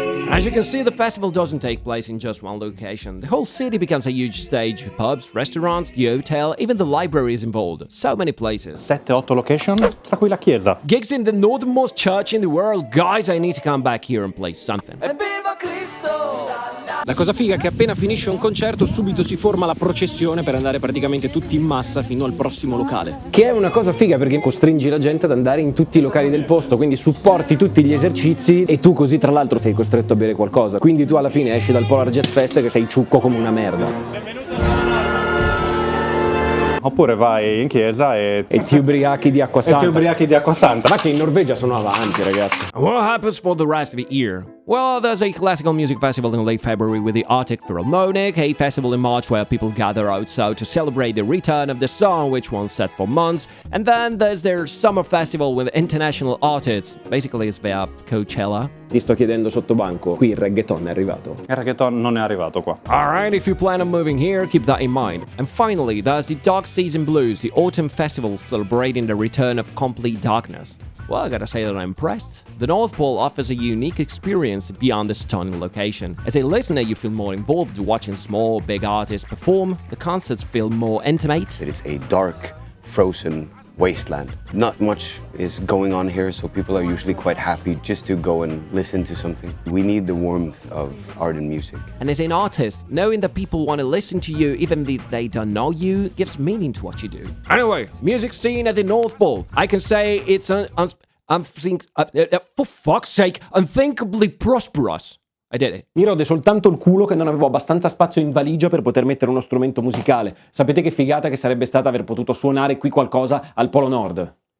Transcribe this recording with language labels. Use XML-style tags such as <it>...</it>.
<en>As you can see, the festival doesn't take place in just one location. The whole city becomes a huge stage with pubs, restaurants, the hotel, even the library is involved. So many places.</en> <it>7-8 location, tra cui la chiesa.</it> <en>Gigs in the northernmost church in the world. Guys, I need to come back here and play something.</en> <it>La cosa figa è che appena finisce un concerto subito si forma la processione per andare praticamente tutti in massa fino al prossimo locale. Che è una cosa figa perché costringi la gente ad andare in tutti i locali del posto, quindi supporti tutti gli esercizi e tu così tra l'altro sei costretto a bere qualcosa. Quindi tu alla fine esci dal Polar Jazz Fest che sei ciucco come una merda. Oppure vai in chiesa e ti ubriachi di acqua santa. santa. Ma che in Norvegia sono avanti, ragazzi.</it> <en>What happens for the rest of the year? Well, there's a classical music festival in late February with the Arctic Philharmonic, a festival in March where people gather outside to celebrate the return of the song, which won't set for months, and then there's their summer festival with international artists. Basically, it's their Coachella.</en> <it>Ti sto chiedendo sotto banco, qui il reggaeton è arrivato. Il reggaeton non è arrivato qua.</it> <en>Alright, if you plan on moving here, keep that in mind. And finally, there's the Dark Season Blues, the autumn festival celebrating the return of complete darkness. Well, I gotta say that I'm impressed. The North Pole offers a unique experience beyond the stunning location. As a listener, you feel more involved watching small, big artists perform. The concerts feel more intimate. It is a dark, frozen wasteland. Not much is going on here, so people are usually quite happy just to go and listen to something. We need the warmth of art and music. And as an artist, knowing that people want to listen to you even if they don't know you gives meaning to what you do. Anyway, music scene at the North Pole. I can say it's for fuck's sake, unthinkably prosperous. I did it.</en> <it>Mi rode soltanto il culo che non avevo abbastanza spazio in valigia per poter mettere uno strumento musicale. Sapete che figata che sarebbe stata aver potuto suonare qui qualcosa al Polo Nord?</it>